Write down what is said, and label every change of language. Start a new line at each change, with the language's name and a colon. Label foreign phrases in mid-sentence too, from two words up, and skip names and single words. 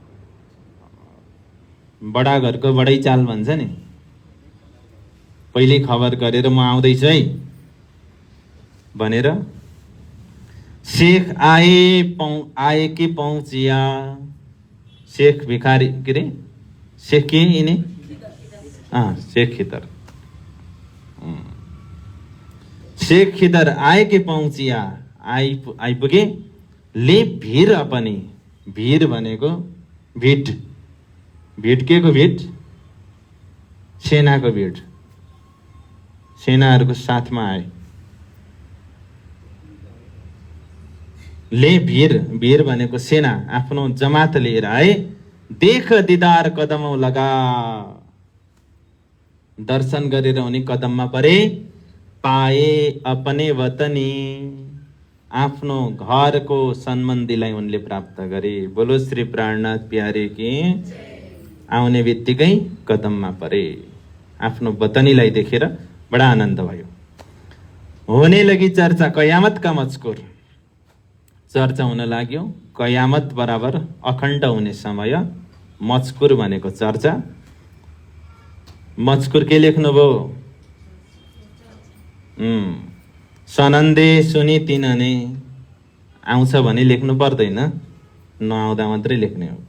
Nepali: बडा घरको बडै चाल भन्छ नि, पहिले खबर गरेर म आउँदैछु है भनेर।
Hindi: शेख आए कि पहुँचिया,
Nepali: शेख भिखारी के अरे शेख के यिनी शेख खिदर,
Hindi: शेख खिदर आए कि पहुँचिया,
Nepali: आइपुगे।
Hindi: ले भीर अपनी,
Nepali: भीर भनेको भिड, भिड के को भिड? सेनाको भिड, सेनाहरूको साथमा आए।
Hindi: ले भिर
Nepali: भनेको सेना, आफ्नो जमात लिएर आए।
Hindi: देख दिदार कदमौं लगा,
Nepali: दर्शन गरेर उनी कदममा परे।
Hindi: पाए अपने वतनी,
Nepali: आफ्नो घरको सम्बन्धीलाई उनले प्राप्त गरे।
Hindi: बोलो श्री प्राणनाथ प्यारे की।
Nepali: आउने बित्तिकै कदममा परे, आफ्नो वतनीलाई देखेर बडा आनन्द भयो।
Hindi: होने लगी चर्चा कयामत का मजकुर,
Nepali: चर्चा हुन लाग्यो कयामत बराबर अखण्ड हुने समय। मजकुर भनेको चर्चा। मजकुर के लेख्नुभयो?
Hindi: सनन्दे सुनि तिनने,
Nepali: आउँछ भने लेख्नु पर्दैन, नआउँदा मात्रै लेख्ने हो।